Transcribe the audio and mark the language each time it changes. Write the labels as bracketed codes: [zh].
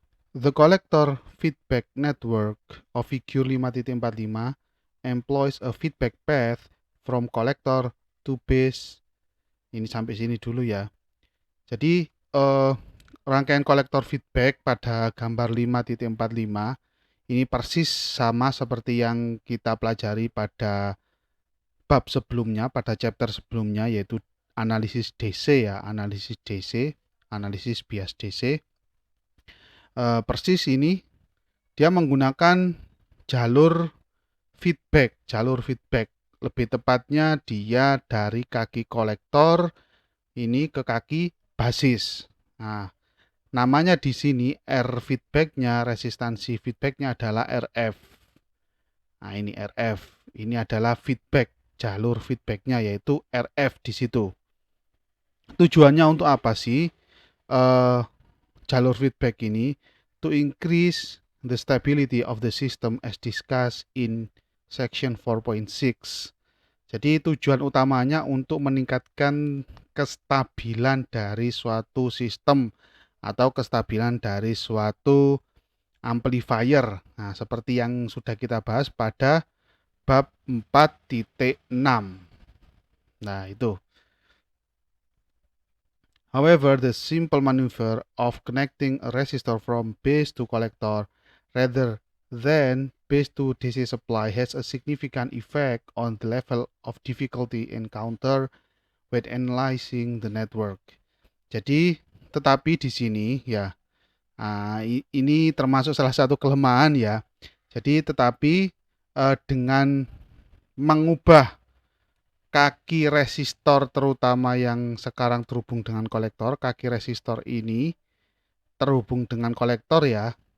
[en] The collector feedback network of figure 5.45 employs a feedback path from collector to base. [id] Ini sampai sini dulu ya. Jadi rangkaian kolektor feedback pada gambar 5.45 ini persis sama seperti yang kita pelajari pada bab sebelumnya, pada chapter sebelumnya, yaitu analisis DC ya, analisis DC, analisis bias DC. Persis ini dia menggunakan jalur feedback. Lebih tepatnya dia dari kaki kolektor ini ke kaki basis. Nah, namanya di sini R feedbacknya, resistansi feedbacknya adalah RF. Nah, ini RF. Ini adalah feedback, jalur feedbacknya yaitu RF di situ. Tujuannya untuk apa sih jalur feedback ini? [en] To increase the stability of the system as discussed in section 4.6. [id] Jadi tujuan utamanya untuk meningkatkan kestabilan dari suatu sistem atau kestabilan dari suatu amplifier. Nah, seperti yang sudah kita bahas pada bab 4.6. Nah, itu. [en] However, the simple maneuver of connecting a resistor from base to collector rather than base to DC supply has a significant effect on the level of difficulty encountered when analyzing the network. [id] Jadi, tetapi di sini ya, ini termasuk salah satu kelemahan ya. Jadi, tetapi dengan mengubah kaki resistor terutama yang sekarang terhubung dengan kolektor, kaki resistor ini terhubung dengan kolektor ya.